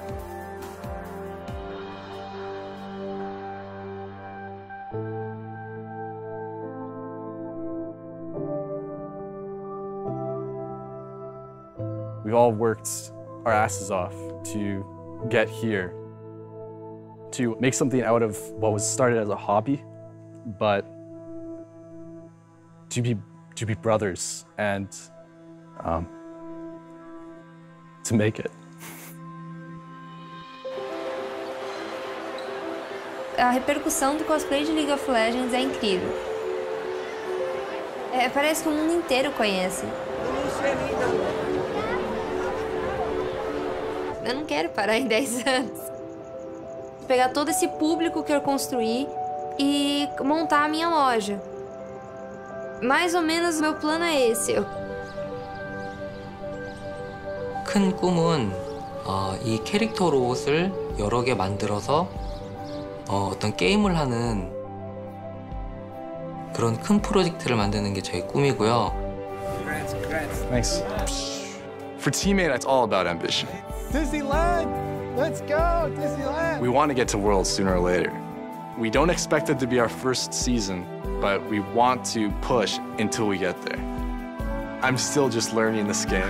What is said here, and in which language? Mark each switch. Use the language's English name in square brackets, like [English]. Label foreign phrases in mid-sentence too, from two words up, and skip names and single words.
[English] We've all worked our asses off to get here, to make something out of what was started as a hobby, but to be brothers and to make it. [Portuguese] A repercussão do cosplay de League of Legends é incrível. Parece que o mundo inteiro conhece. Eu não quero parar em 10 anos. Pegar todo esse público que eu construí e montar a minha loja. Mais ou menos o meu plano é esse. [Korean] 큰 꿈은 이 캐릭터 로봇을 여러 개 만들어서 어떤 게임을 하는 그런 큰 프로젝트를 만드는 게 저의 꿈이고요. [English] Thanks. For teammate, it's all about ambition. Disneyland! Let's go, Disneyland! We want to get to Worlds sooner or later. We don't expect it to be our first season, but we want to push until we get there. I'm still just learning this game.